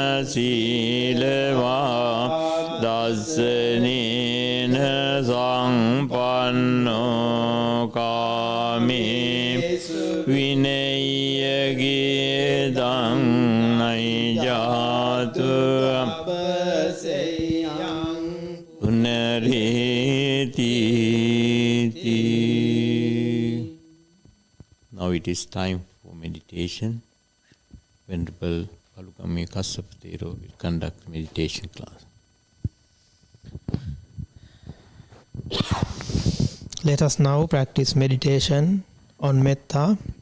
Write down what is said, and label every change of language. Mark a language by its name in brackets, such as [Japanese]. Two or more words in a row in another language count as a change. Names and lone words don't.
[Pali] Silava Dasanina Sangpanno Kami Vinaya Gidang Naijatu Punariti. [English] Now it is time for meditation. Venerable Palukami Kassapatero will conduct meditation class. Let us now practice meditation on metta.